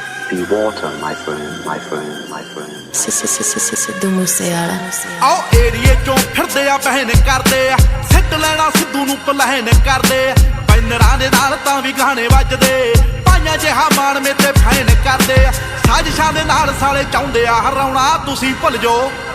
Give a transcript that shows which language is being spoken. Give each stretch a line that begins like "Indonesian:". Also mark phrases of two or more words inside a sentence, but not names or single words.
English: be water, my friend, my friend, my friend.
Punjabi: ਸਿੱਧੂ ਮੂਸੇਵਾਲਾ ਆਓ ਏਰੀਏ ਚੋਂ ਫਿਰਦੇ ਆ ਬਹਿਨ ਕਰਦੇ ਆ ਸਿੱਟ ਲੈਣਾ ਸਿੱਧੂ ਨੂੰ ਪਲਹਿਨ ਕਰਦੇ ਆ ਬੈਨਰਾਂ ਦੇ ਨਾਲ ਤਾਂ ਵੀ ਗਾਣੇ ਵੱਜਦੇ ਪਾਈਆਂ ਜਿਹਾ ਮਾਣ ਮੇਤੇ ਫੈਨ ਕਰਦੇ ਆ ਸਾਜ਼ਿਸ਼ਾਂ ਦੇ ਨਾਲ ਸਾਲੇ ਚਾਹੁੰਦੇ ਆ ਹਰਾਉਣਾ ਤੁਸੀਂ ਭੁੱਲ ਜਾਓ